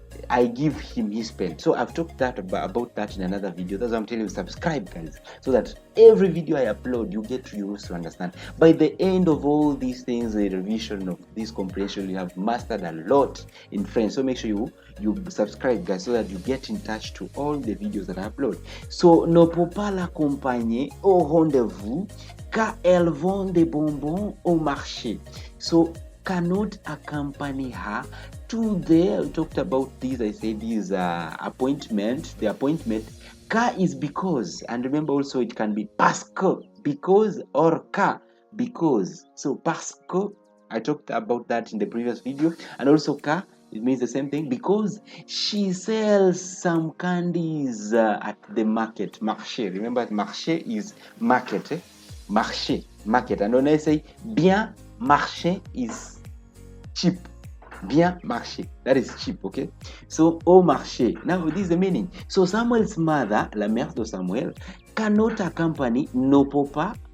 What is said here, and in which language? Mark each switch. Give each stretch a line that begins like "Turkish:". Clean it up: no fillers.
English: I give him his pen. So I've talked about that in another video. That's why I'm telling you, subscribe, guys, so that every video I upload, you get to use to understand. By the end of all these things, the revision of this comprehension, you have mastered a lot in French. So make sure you subscribe, guys, so that you get in touch to all the videos that I upload.
French: So ne peut pas l'accompagner au rendezvous car elle vend des bonbons au marché.
English: So cannot accompany her to we talked about this. I said this appointment. The appointment. Car is because, and remember also it can be parce que, because, or car because. So parce que, I talked about that in the previous video, and also car, it means the same thing, because she sells some candies at the market. Marché. Remember, marché is market. Marché, market. And when I say bien marché is cheap. Bien marché, that is cheap. Okay, so au marché, now this is the meaning. So Samuel's mother,
French: la mère de Samuel,
English: cannot accompany,
French: ne peut pas.